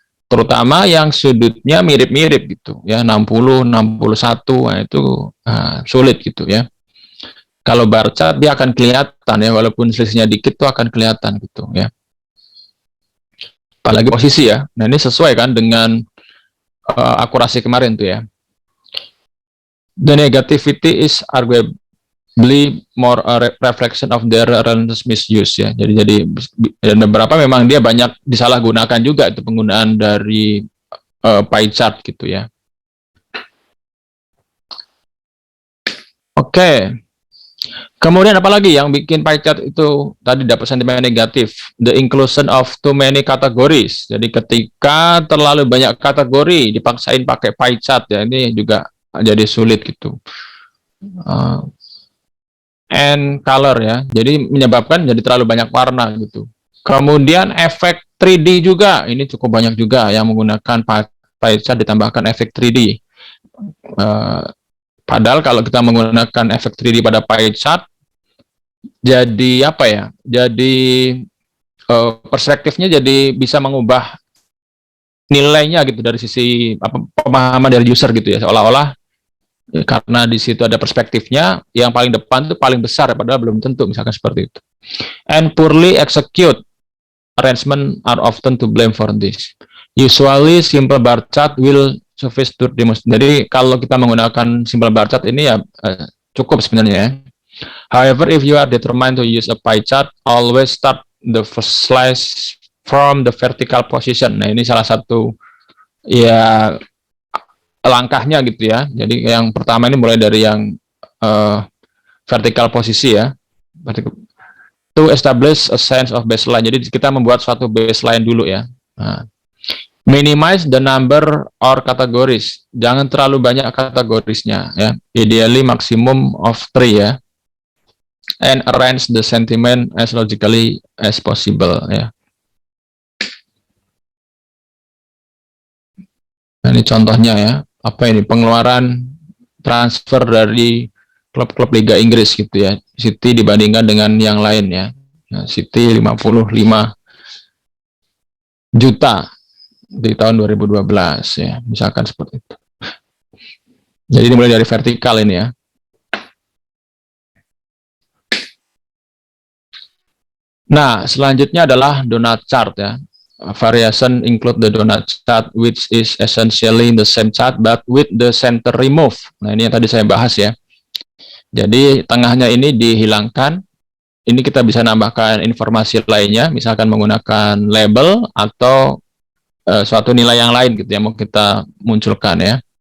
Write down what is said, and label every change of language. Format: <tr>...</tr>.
<id>Terutama yang sudutnya mirip-mirip gitu ya, 60, 61, nah itu sulit gitu ya. Kalau bar chart dia akan kelihatan ya, walaupun selisihnya dikit tuh akan kelihatan gitu ya. Apalagi posisi ya. Nah ini sesuai kan dengan akurasi kemarin tuh ya.</id> <en>The negativity is arguably more a reflection of their relentless misuse ya.</en> <id>Jadi dan beberapa memang dia banyak disalahgunakan juga itu penggunaan dari pie chart gitu ya. Oke. Kemudian apalagi yang bikin pie chart itu tadi dapat sentimen negatif?</id> <en>The inclusion of too many categories.</en> <id>Jadi ketika terlalu banyak kategori dipaksain pakai pie chart ya, ini juga jadi sulit gitu.</id> <en>And color</en> <id>ya, jadi menyebabkan jadi terlalu banyak warna gitu. Kemudian efek 3D juga, ini cukup banyak juga yang menggunakan pie chart ditambahkan efek 3D. Padahal kalau kita menggunakan efek 3D pada pie chart, jadi apa ya? Jadi perspektifnya jadi bisa mengubah nilainya gitu dari sisi pemahaman dari user gitu ya, seolah-olah karena di situ ada perspektifnya yang paling depan itu paling besar padahal belum tentu, misalkan seperti itu.</id> <en>And poorly execute arrangement are often to blame for this. Usually simple bar chart will suffice to demonstrate.</en> <id>Jadi kalau kita menggunakan simple bar chart ini ya cukup sebenarnya ya.</id> <en>However, if you are determined to use a pie chart, always start the first slice from the vertical position.</en> <id>Nah, ini salah satu ya langkahnya gitu ya. Jadi yang pertama ini mulai dari yang vertical posisi ya.</id> <en>To establish a sense of baseline.</en> <id>Jadi kita membuat suatu baseline dulu ya.</id> <en>Nah, minimize the number or categories.</en> <id>Jangan terlalu banyak kategorisnya ya.</id> <en>Ideally maximum of 3</en> <id>ya.</id> <en>And arrange the sentiment as logically as possible ya.</en> <id>Nah, ini contohnya ya. Apa ini pengeluaran transfer dari klub-klub Liga Inggris gitu ya. City dibandingkan dengan yang lain ya. Nah, City 55 juta di tahun 2012 ya, misalkan seperti itu. Jadi dimulai dari vertikal ini ya. Nah, selanjutnya adalah donut chart ya.</id> <en>Variation include the donut chart which is essentially the same chart but with the center removed.</en> <id>Nah, ini yang tadi saya bahas ya. Jadi tengahnya ini dihilangkan. Ini kita bisa nambahkan informasi lainnya, misalkan menggunakan label atau suatu nilai yang lain gitu yang mau kita munculkan ya.</id>